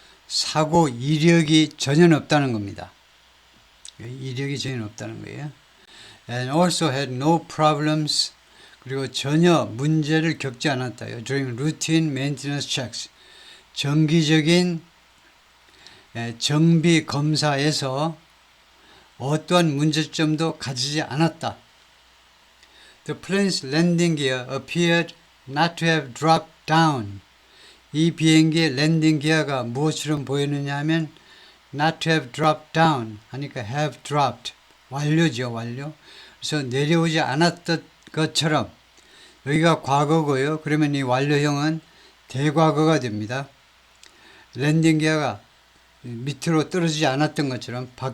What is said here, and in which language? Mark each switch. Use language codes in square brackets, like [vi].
[ko] 사고 이력이 전혀 없다는 겁니다. 이력이 전혀 없다는 거예요. [en] And also had no problems. [ko] 그리고 전혀 문제를 겪지 않았다요. [en] During routine maintenance checks. [ko] 정기적인 정비 검사에서 어떠한 문제점도 가지지 않았다. [en] The plane's landing gear appeared not to have dropped down. [ko] 이 비행기의 랜딩 기어가 무엇처럼 보이느냐 하면 [en] not to have dropped down [ko] 하니까 [en] have dropped [ko] 완료죠. 완료. 그래서 내려오지 않았던 것처럼 여기가 과거고요. 그러면 이 완료형은 대과거가 됩니다. 랜딩 기어가 밑으로 떨어지지 않았던 것처럼